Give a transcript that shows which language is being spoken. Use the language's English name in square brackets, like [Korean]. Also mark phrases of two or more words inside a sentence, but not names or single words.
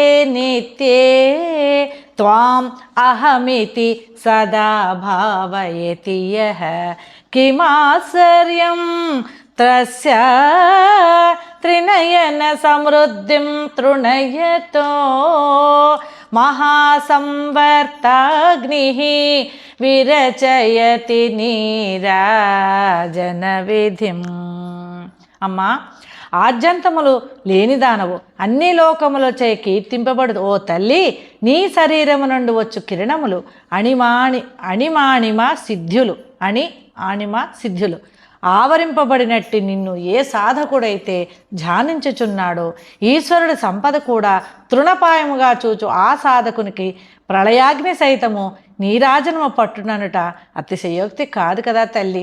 [Sanskrit] नित्ये त्वाम् अहमिति सदा भावयति यः किमाश्चर्यं तस्य त्रिनयन समृद्धिं तृणयतो महासंवर्ताग्निः विरचयति నీరాజన విధిం. [Telugu] అమ్మా, ఆద్యంతములు లేనిదానవు, అన్ని లోకములచే కీర్తింపబడు ఓ తల్లి, నీ శరీరము నుండి వచ్చు కిరణములు అణిమా సిద్ధ్యులు ఆవరింపబడినట్టు నిన్ను ఏ సాధకుడైతే ధ్యానించుచున్నాడో ఈశ్వరుడి సంపద కూడా తృణపాయముగా చూచు ఆ సాధకునికి ప్రళయాగ్ని సైతము నీరాజనము పట్టుననుట అతిశయోక్తి కాదు కదా తల్లి.